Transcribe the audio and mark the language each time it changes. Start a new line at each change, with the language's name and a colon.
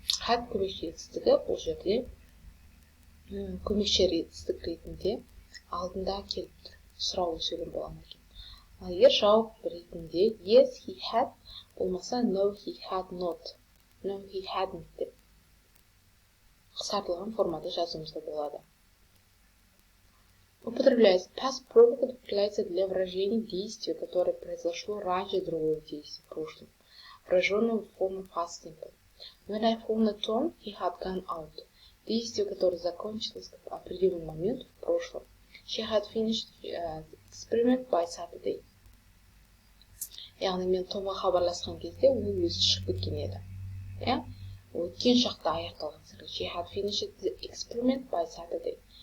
Kazakh: Had көмекші етістігі бұл жерде көмекші етістік ретінде алдында келіп тұр. Сұраулы сөйлем болған екен. Ал егер жауап ретінде
English: yes he had
Kazakh: болмаса
English: no he had not, no he hadn't
Kazakh: деп қысқартылған формада жазуымызда болады.
Russian: Употребляется past perfect употребляется для выражения действия, которое произошло раньше другого действия в прошлом, выраженного в форме past simple.
English: When I phoned Tom, he had gone out.
Russian: Действие, которое закончилось в определенный момент в прошлом.
English: She had finished the experiment by Saturday.
Kazakh: Яғни мен Томға хабарласқан кезде ол өзі шығып кеткен еді. Өткен шақта аяқталған сыры.
English: She had finished the experiment by Saturday.